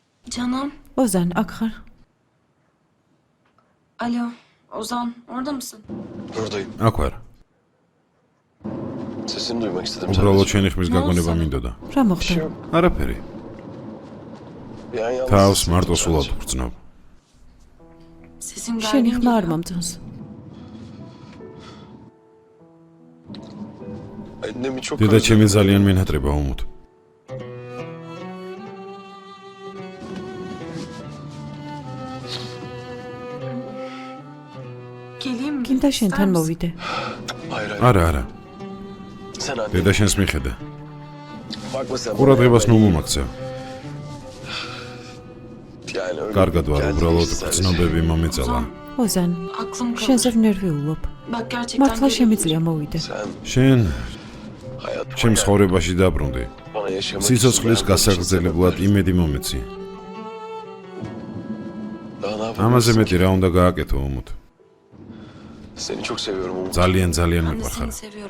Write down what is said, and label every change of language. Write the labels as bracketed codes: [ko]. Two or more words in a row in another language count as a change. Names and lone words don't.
[tr] Canım. [ka] ოზან, აქ ხარ? [tr] Alo. Ozan, orada mısın? Buradayım. [ka] აქ ვარ. [tr] Sesini duymak istedim. [ka] უბრალოდ შენი ხმის გაგონება მინდოდა. რა მოხდა? არაფერი. [tr] Yani yalnız [ka] თავს მარტო სულად ვგრძნობ. [tr] Sesim [ka] შენი [tr] gergin [ka] ხმა არ [tr] geliyor. [ka] მომწონს. [tr] annemi çok [ka] დედა ჩემი ძალიან მენატრება უმუთ. [tr] Geleyim mi? [ka] გინდა [tr] İster [ka] შენთან [tr] misin? [ka] მოვიდე. [tr] Hayır hayır. [ka] არა, არა. [tr] Sen anne. [ka] დედა შენს მიხედა. [tr] Bakma sen. [ka] ყურადღებას ნუ მომაქცევ. [tr] Yani öyle. [ka] კარგად ვარ, [tr] Kendini [ka] უბრალოდ [tr] sadece. [ka] გრძნობები მომეწალა. ოზან, [tr] Aklım kalır. [ka] შენზე ვნერვიულობ. [tr] Bak gerçekten [ka] მართლა [tr] gelebilirim. [ka] შემიძლია მოვიდე. [tr] Sen [ka] შენ [tr] hayatıma [ka] ჩემ [tr] gel. [ka] ცხოვრებაში დაბრუნდი. [tr] Bana yaşamak [ka] სიცოცხლის [tr] için [ka] გასაგრძელებლად იმედი მომეცი. [tr] Daha ne yapayım? [ka] ამაზე მეტი რა უნდა გააკეთო უმუთ. [tr] Seni çok seviyorum Umut. [ka] ძალიან ძალიან [tr] Ben de [ka] მიყვარხარ. [tr] seni seviyorum.